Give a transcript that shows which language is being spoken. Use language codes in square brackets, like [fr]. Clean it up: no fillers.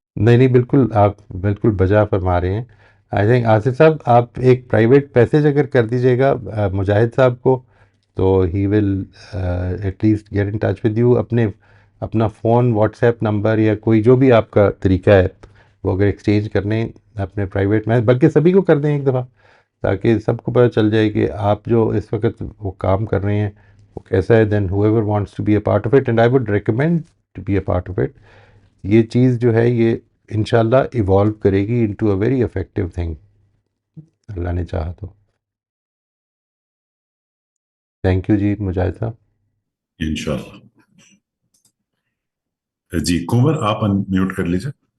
[hi] नहीं नहीं, बिल्कुल आप बिल्कुल बजा फरमा रहे हैं. [en] I think [hi] आसिफ साहब आप एक प्राइवेट मैसेज अगर कर दीजिएगा मुजाहिद साहब को, तो [en] He will at least get in touch with you. [hi] अपना फ़ोन, व्हाट्सएप नंबर या कोई जो भी आपका तरीका है वो अगर एक्सचेंज करने अपने प्राइवेट मैसेज, बल्कि सभी को कर दें एक दफ़ा, ताकि सबको पता चल जाए कि आप जो इस वक्त वो काम कर रहे हैं वो कैसा है. [en] Then whoever wants to be a part of it, and I would recommend to be a part of it. [hi] ये चीज़ जो है ये इंशाल्लाह इवॉल्व करेगी [en] into a very effective thing, [hi] अल्लाह ने चाहा तो. थैंक यू जी मुजाहिद साहब. इंशाल्लाह. जी कुंवर, आप अनम्यूट कर लीजिए.